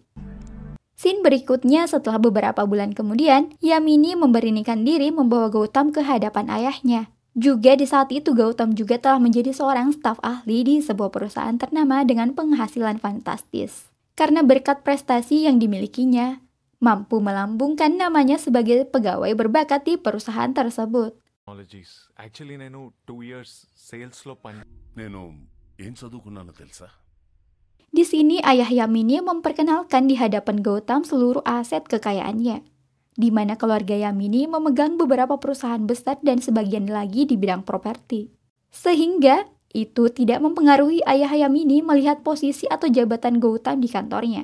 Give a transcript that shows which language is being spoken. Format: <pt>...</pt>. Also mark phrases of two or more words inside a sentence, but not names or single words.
<id>Scene berikutnya setelah beberapa bulan kemudian, Yamini memberanikan diri membawa Gautam ke hadapan ayahnya. Juga di saat itu Gautam juga telah menjadi seorang staf ahli di sebuah perusahaan ternama dengan penghasilan fantastis. Karena berkat prestasi yang dimilikinya, mampu melambungkan namanya sebagai pegawai berbakat di perusahaan tersebut.</id> <en>Actually,</en> <te>నేను 2</te> <en>years sales</en> <te>లో నేను ఏం చదువుకున్నానో తెలుసా?</te> <id>Di sini ayah Yamini memperkenalkan di hadapan Gautam seluruh aset kekayaannya, di mana keluarga Yamini memegang beberapa perusahaan besar dan sebagian lagi di bidang properti. Sehingga itu tidak mempengaruhi ayah Yamini melihat posisi atau jabatan Gautam di kantornya.</id>